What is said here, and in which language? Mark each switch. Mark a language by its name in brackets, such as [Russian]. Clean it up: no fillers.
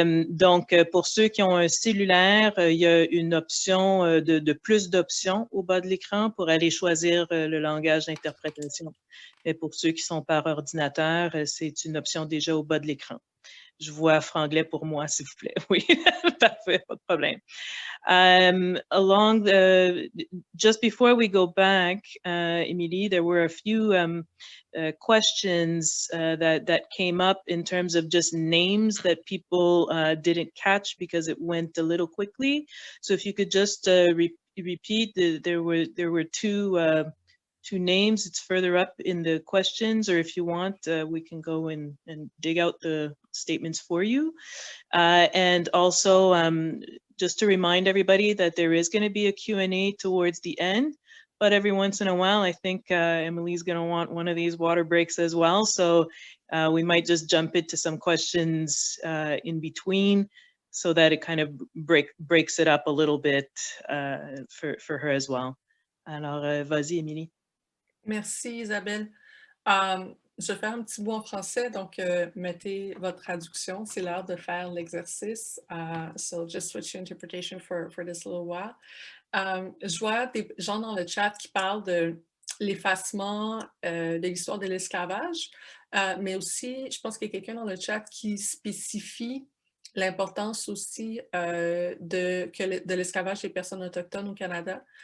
[French] Donc, pour ceux qui ont un cellulaire, il y a une option de plus d'options au bas de l'écran pour aller choisir le langage d'interprétation. Et pour ceux qui sont par ordinateur, c'est une option déjà au bas de l'écran. Je vois franglais pour moi, s'il vous plaît. Oui, parfait, pas de problème. [English] Just before we go back, Emilie, there were a few questions that came up in terms of just names that people didn't catch because it went a little quickly. So if you could just repeat, there were two names. It's further up in the questions, or if you want, we can go and dig out the statements for you. And also, just to remind everybody that there is going to be a Q&A towards the end, but every once in a while, I think Emilie's going to want one of these water breaks as well. So we might just jump into some questions in between. so that it kind of breaks it up a little bit for her as well. [French] Alors, vas-y, Emilie. Merci, Isabelle. Je vais faire un petit bout en français, donc mettez votre traduction. C'est l'heure de faire l'exercice. [English] So just switch to interpretation for this little while. [French] Je vois des gens dans le chat qui parlent de l'effacement de l'histoire de l'esclavage, mais aussi, je pense qu'il y a quelqu'un dans le chat qui spécifie l'importance aussi de l'esclavage des personnes autochtones au Canada.